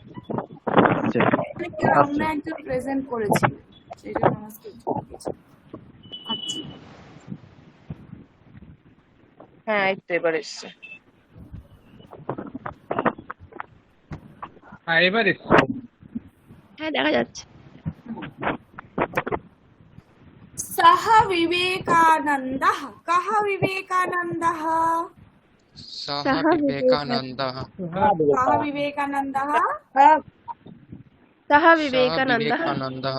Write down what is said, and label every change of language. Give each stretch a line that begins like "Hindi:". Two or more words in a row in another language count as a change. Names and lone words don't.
Bangla: অন্য একজন প্রেজেন্ট করেছিল সেই জন্য আমার screen চলে গেছে। আচ্ছা হ্যাঁ এই তো এবার এসছে। হ্যাঁ এবারে হ্যাঁ দেখা যাচ্ছে
Sanskrit: सः विवेकानन्दः कः विवेकानन्दः सः विवेकानन्दः कः विवेकानन्दः सः सः विवेकानन्दः विवेकानन्दः